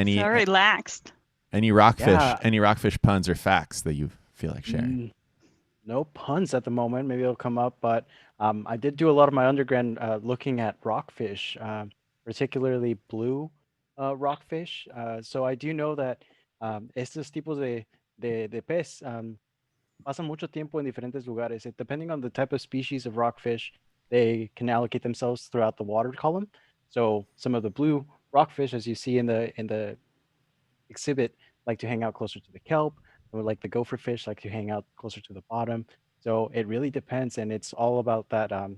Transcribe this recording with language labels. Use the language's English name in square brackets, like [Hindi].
[English] So relaxed. any rockfish, Yeah. any rockfish puns or facts that you feel like sharing? No puns at the moment. Maybe it'll come up, but I did do a lot of my undergrad looking at rockfish, particularly blue rockfish. So I do know that [Spanish] estos tipos de pez pasan mucho tiempo en diferentes lugares. [English] Depending on the type of species of rockfish, they can allocate themselves throughout the water column. So some of the blue rockfish, as you see in the exhibit, like to hang out closer to the kelp, or like the gopher fish like to hang out closer to the bottom. So it really depends, and it's all about that.